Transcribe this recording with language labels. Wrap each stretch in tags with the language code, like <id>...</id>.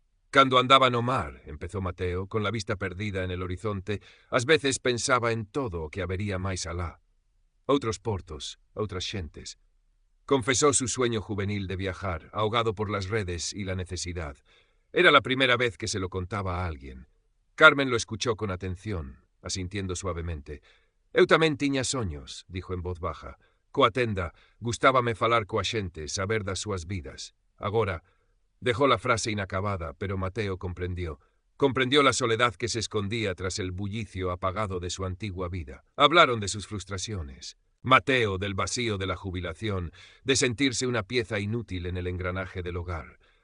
<gl>Cando andaba no mar, empezó Mateo, con la vista perdida en el horizonte, ás veces pensaba en todo o que habería máis alá. Outros portos, outras xentes.</gl> <es>Confesó su sueño juvenil de viajar, ahogado por las redes y la necesidad. Era la primera vez que se lo contaba a alguien. Carmen lo escuchó con atención, asintiendo suavemente.</es> <gl>«Eu tamén tiña soños», dijo en voz baja. «Coa tenda, gustábame falar coa xente, saber das súas vidas. Agora...»</gl> <es>Dejó la frase inacabada, pero Mateo comprendió. Comprendió la soledad que se escondía tras el bullicio apagado de su antigua vida. Hablaron de sus frustraciones. Mateo del vacío de la jubilación, de sentirse una pieza inútil en el engranaje del hogar.</es>